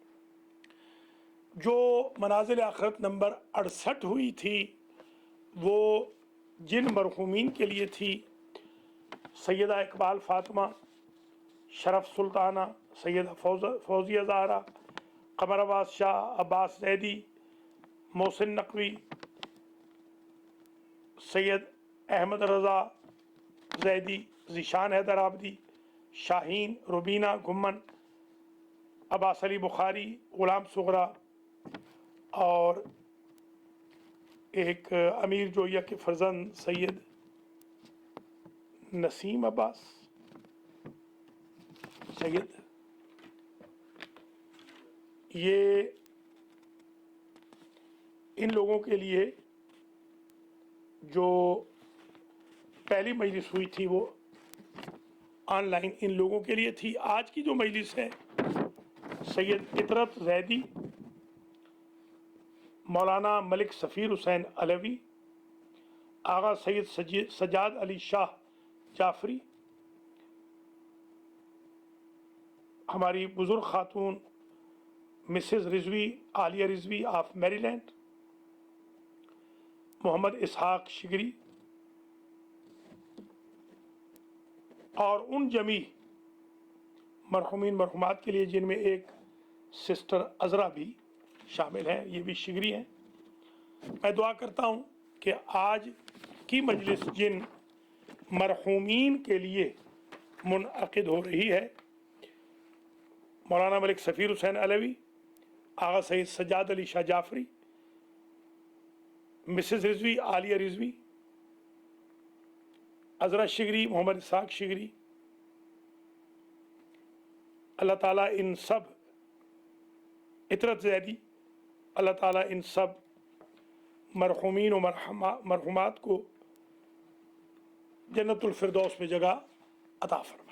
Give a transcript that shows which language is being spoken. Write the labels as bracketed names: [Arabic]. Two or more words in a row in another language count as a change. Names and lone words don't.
[Urdu] جو منازل آخرت نمبر 68 ہوئی تھی وہ جن مرحومین کے لیے تھی: سیدہ اقبال فاطمہ، شرف سلطانہ، سیدہ فوزیہ زہرا، قمر عباس شاہ، عباس زیدی، محسن نقوی، سید احمد رضا، जैदी, ذیشان حیدر عابدی، شاہین، روبینہ گھمن، عباس علی بخاری، غلام صغریٰ اور ایک امیر جویا کے فرزند سید نسیم عباس سید، یہ ان لوگوں کے لیے جو پہلی مجلس ہوئی تھی وہ آن لائن ان لوگوں کے لیے تھی. آج کی جو مجلس ہے سید عترت زیدی، مولانا ملک سفیر حسین علوی، آغا سید سجاد علی شاہ جعفری, ہماری بزرگ خاتون مسز رضوی عالیہ رضوی آف میری لینڈ، محمد اسحاق شگری اور ان جمیع مرحومین مرحومات کے لیے جن میں ایک سسٹر عذرا بھی شامل ہیں، یہ بھی شگری ہیں. میں دعا کرتا ہوں کہ آج کی مجلس جن مرحومین کے لیے منعقد ہو رہی ہے، مولانا ملک سفیر حسین علوی، آغا سید سجاد علی شاہ جعفری، مسز رضوی عالیہ رضوی، عذرا شگری، محمد اسحاق شگری, اللہ تعالیٰ ان سب، عترت زیدی، اللہ تعالیٰ ان سب مرحومین اور مرحومات کو جنت الفردوس میں جگہ عطا فرمائے.